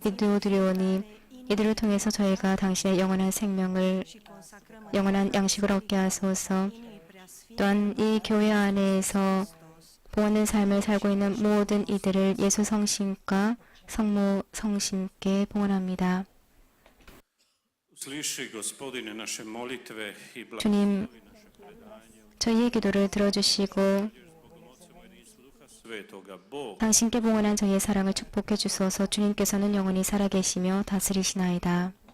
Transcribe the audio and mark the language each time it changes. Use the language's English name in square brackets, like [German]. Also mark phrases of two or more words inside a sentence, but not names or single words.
[Korean] 기도드리오니 이들을 통해서 저희가 당신의 영원한 생명을 [Romanian] și consacrăm [Korean] 영원한 양식을 얻게 하소서. [Romanian] inimii preasfinte [Korean] 또한 이 교회 안에서 보호하는 삶을 살고 있는 모든 이들을 예수 성신과 성모 성신께 봉헌합니다. [Croatian] Usliši, Gospodine, naše molitve i [Korean] 주님, 저희의 기도를 들어주시고 [Croatian] Svetoga Bog [Korean] 당신께 봉헌한 저희의 사랑을 축복해 주소서. 주님께서는 영원히 살아계시며 다스리시나이다.